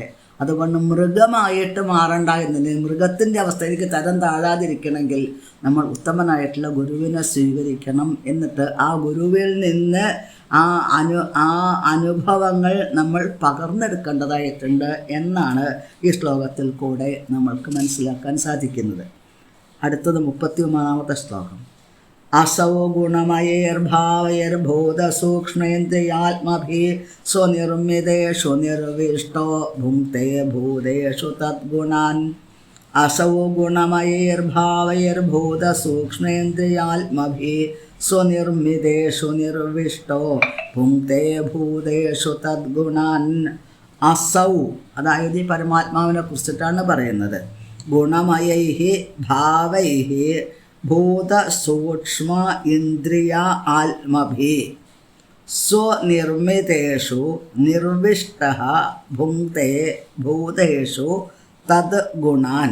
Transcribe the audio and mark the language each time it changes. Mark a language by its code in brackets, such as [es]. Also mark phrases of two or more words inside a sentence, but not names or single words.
[ml] അതുകൊണ്ട് മൃഗമായിട്ട് മാറണ്ട എന്നുണ്ടെങ്കിൽ, മൃഗത്തിൻ്റെ അവസ്ഥയിലേക്ക് തരം താഴാതിരിക്കണമെങ്കിൽ നമ്മൾ ഉത്തമനായിട്ടുള്ള ഗുരുവിനെ സ്വീകരിക്കണം. എന്നിട്ട് ആ ഗുരുവിൽ നിന്ന് ആ അനുഭവങ്ങൾ നമ്മൾ പകർന്നെടുക്കേണ്ടതായിട്ടുണ്ട് എന്നാണ് ഈ ശ്ലോകത്തിൽ കൂടെ നമ്മൾക്ക് മനസ്സിലാക്കാൻ സാധിക്കുന്നത്. അടുത്തത് 33-ാമത്തെ ശ്ലോകം. [sa] असौ गुणमयैर्भावैर्भूतसूक्ष्मेन्द्रियात्मभिः स्वनिर्मितेषु निर्विष्टो भुङ्क्ते भूतेषु तद्गुणान्. असौ गुणमयैर्भावैर्भूतसूक्ष्मेन्द्रियात्मभिः स्वनिर्मितेषु निर्विष्टो भुङ्क्ते भूतेषु तद्गुणान्. [ml] असौ അതായത് ഈ പരമാത്മാവിനെ കുറിച്ചിട്ടാണ് പറയുന്നത്. [sa] ഗുണമയൈഹി ഭാവൈഹി ഭൂതസൂക്ഷ്മ ഇന്ദ്രിയ ആത്മഭി സ്വനിർമ്മിതേഷു നിർവിഷ്ടഃ ഭുങ്ക്തേ ഭൂതേഷു തദ് ഗുണാൻ.